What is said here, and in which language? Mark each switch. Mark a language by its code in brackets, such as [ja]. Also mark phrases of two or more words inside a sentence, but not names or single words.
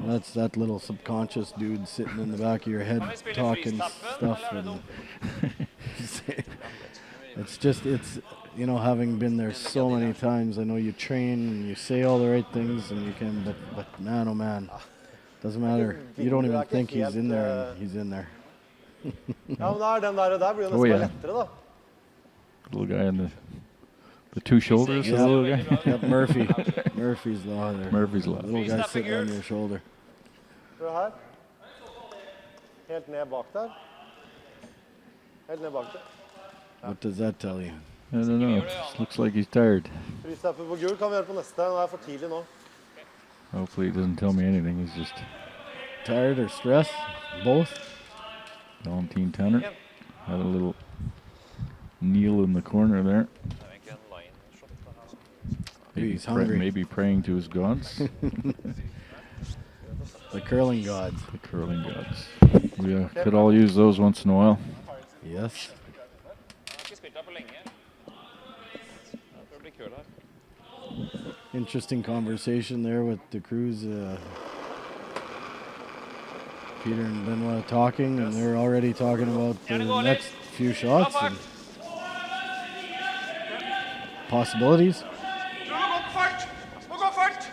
[en] that's that little subconscious dude sitting in the back of your head talking stuff. And it's having been there so many times, I know you train and you say all the right things and you can, but man, oh man, doesn't matter. You don't even think he's in there, and he's in there. [no] Ja, men den der blir jo [en] Oh, [no] nesten [en] yeah. [no] lettere, da. [en] Little guy in the 2 shoulders. The Yeah. little guy. Yep, Murphy's law there. Murphy's Law. Little guy sitting on your shoulder. [no] Prøv her. Helt ned bak der. Helt ned bak der. [en] What does that tell you? I don't know. Looks like he's tired. [no] Fristapper på gul kan vi gjøre på neste. Den er for tidlig nå. [en] Hopefully he doesn't tell me anything. He's just Tired or stressed? Both? Valentine Tanner. Had a little kneel in the corner there. [no] Det er egentlig en [en] line shot. Maybe he's hungry. Maybe praying to his gods. The curling gods. The curling gods. We could all use those once in a while. Yes. [no] Han har ikke spilt her på lenge. Jeg tror det blir kul her. [en] Interesting conversation there with the Cruz. Peter and Benoit talking, and they're already talking about the next few shots and possibilities. [no] Må gå for fart! Må gå fart!